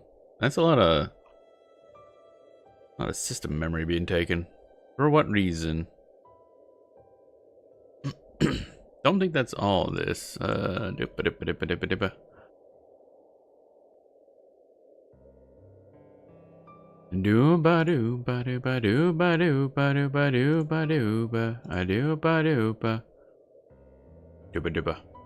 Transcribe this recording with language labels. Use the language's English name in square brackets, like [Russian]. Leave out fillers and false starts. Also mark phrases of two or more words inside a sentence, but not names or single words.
[English] That's a lot of system memory being taken. For what reason? Don't think that's all this. Do ba do ba do ba do ba do ba do ba do ba do ba I do ba do ba do ba do ba.